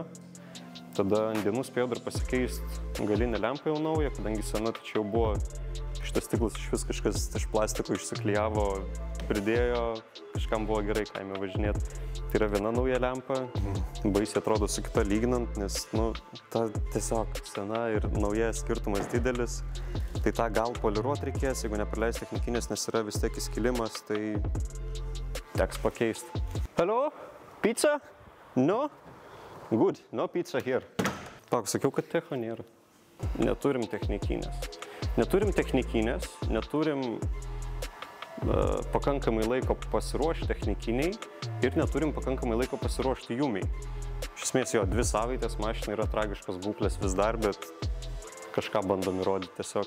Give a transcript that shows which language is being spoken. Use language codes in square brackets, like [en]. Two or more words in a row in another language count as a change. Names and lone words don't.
[lt] Tada ant dienų spėjau dar pasikeisti galinę lempą jau naują, kadangi sena, tai čia jau buvo šitas stiklas iš vis kažkas iš plastiko išsiklijavo, pridėjo, kažkam buvo gerai kaime važinėti. Tai yra viena nauja lempa, baisiai atrodo su kita lyginant, nes ta tiesiog sena ir nauja skirtumas didelis. Tai tą gal poliruoti reikės, jeigu nepraleis technikinės, nes yra vis tiek įskilimas, tai teks pakeisti. [en] Hello? Pizza? No? Good, no pizza here. [lt] Sakiau, kad techo nėra. Neturim technikinės. Neturim pakankamai laiko pasiruošti technikiniai ir neturim pakankamai laiko pasiruošti Jumiai. Iš esmės jo, 2 savaitės mašina yra tragiškos būklės vis dar, bet kažką bandom įrodyti tiesiog.